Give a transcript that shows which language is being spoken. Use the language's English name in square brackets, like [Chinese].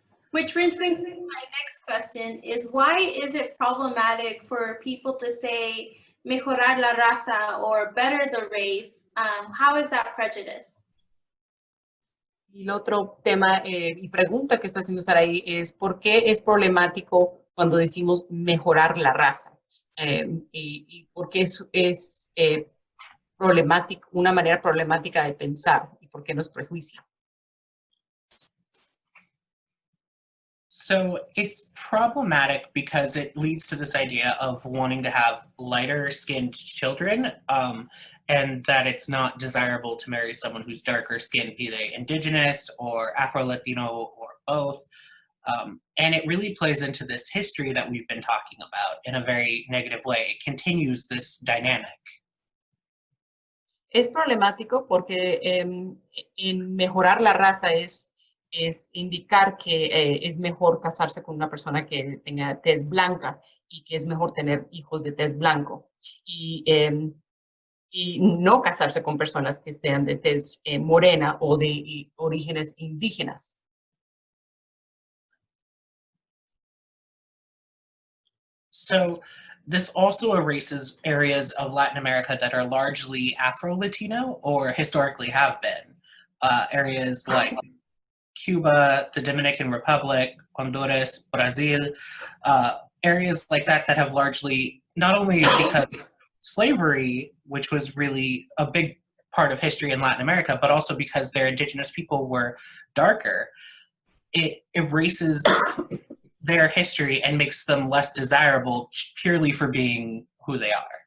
[English] Which brings me to my next question is, why is it problematic for people to say [Spanish] mejorar la raza [English] or better the race? How is that prejudice? [Spanish] Y el otro tema y pregunta que está haciendo Sarahi es ¿por qué es problemático cuando decimos mejorar la raza? Y por qué es problemático, una manera problemática de pensar, y por qué nos prejuicia. [English] So it's problematic because it leads to this idea of wanting to have lighter skinned children, and that it's not desirable to marry someone who's darker skinned, be they indigenous or Afro-Latino or both. And it really plays into this history that we've been talking about in a very negative way. It continues this dynamic. [Spanish] Es problemático porque en mejorar la raza es es indicar que es mejor casarse con una persona que tenga tez blanca y que es mejor tener hijos de tez blanco. Y no casarse con personas que sean de tez morena o de orígenes indígenas. [English] So this also erases areas of Latin America that are largely Afro-Latino or historically have been. Areas like Cuba, the Dominican Republic, Honduras, Brazil, areas like that that have largely, not only because slavery, which was really a big part of history in Latin America, but also because their indigenous people were darker, it erases their history and makes them less desirable purely for being who they are.